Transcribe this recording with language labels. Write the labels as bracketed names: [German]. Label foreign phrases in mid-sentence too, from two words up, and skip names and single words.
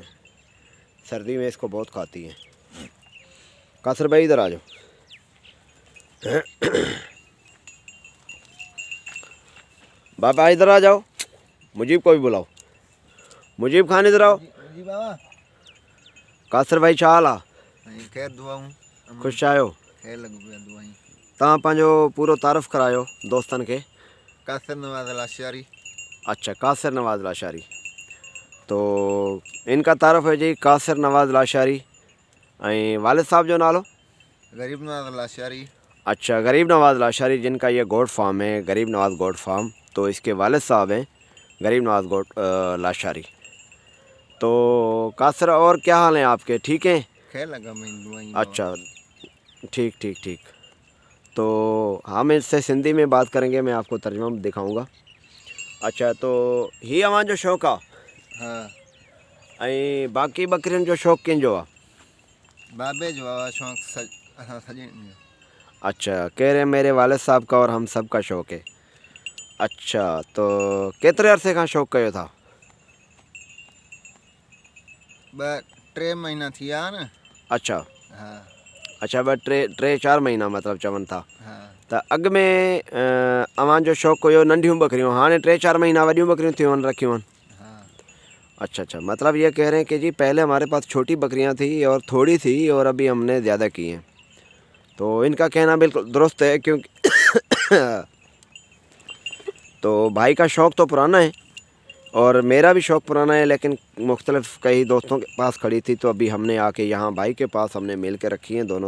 [Urdu] سردی میں اس کو بہت کھاتی ہیں. کاسر بھائی ادھر آ جاؤ. بابا ادھر آ جاؤ، مجیب کو بھی بلاؤ. مجیب خان ادھر آؤ. جی بابا. [Sindhi] कासर भाई छा हाल आ? खैर दुआऊं। खुश आयो? खैर लगू पिया दुआई। तव्हां पंहिंजो पूरो तारुफ़ करायो दोस्तन के। कासिर नवाज़ लाशारी। [Urdu] اچھا، کاسر نواز لاشاری. تو ان کا تعارف ہے جی کاسر نواز لاشاری. [Sindhi] ऐं वालिद साहब जो नालो? गरीब नवाज़ लाशारी। [Urdu] اچھا، غریب نواز لاشاری, جن کا یہ گوٹ فارم ہے، غریب نواز گوٹ فارم. تو اس کے والد صاحب ہیں غریب نواز گوٹ لاشاری. تو کاسر، اور کیا حال ہیں آپ کے? ٹھیک ہیں? [Sindhi] खैर लगा मैं दुआई। [Urdu] اچھا، ٹھیک ٹھیک ٹھیک. تو ہم اس سے سندھی میں بات کریں گے، میں آپ کو ترجمہ دکھاؤں گا. [Sindhi] अच्छा, तो ही अवां जो शौक़ आहे? हाँ। ऐं बाक़ी बकरियुनि जो शौक़ कंहिंजो आहे? बाबे जो आहे शौक़ सॼे। [Urdu] اچھا، کہہ میرے والد صاحب کا اور ہم سب کا شوق ہے. [Sindhi] अच्छा, तो केतिरे अरसे खां शौक़ु कयो था? टे महीना थिया न। अच्छा हाँ अच्छा, बस टे 4 महीना मतलब चवन था। हाँ त अॻ में अव्हां जो शौक़ु हुयो नंढियूं बकरियूं, हाणे 3-4 महीना वॾियूं बकरियूं थियूं आहिनि रखियूं आहिनि। हाँ [Urdu] اچھا اچھا، مطلب یہ کہہ رہے ہیں کہ جی پہلے ہمارے پاس چھوٹی بکریاں تھی اور تھوڑی تھی اور ابھی ہم نے زیادہ کی ہیں. تو ان کا کہنا بالکل درست ہے، کیونکہ تو بھائی کا شوق تو پرانا ہے اور میرا بھی شوق پرانا ہے، لیکن مختلف کئی دوستوں کے پاس کھڑی تھی، تو ابھی ہم نے آ کے یہاں بھائی کے پاس ہم نے مل کے رکھی ہیں دونوں.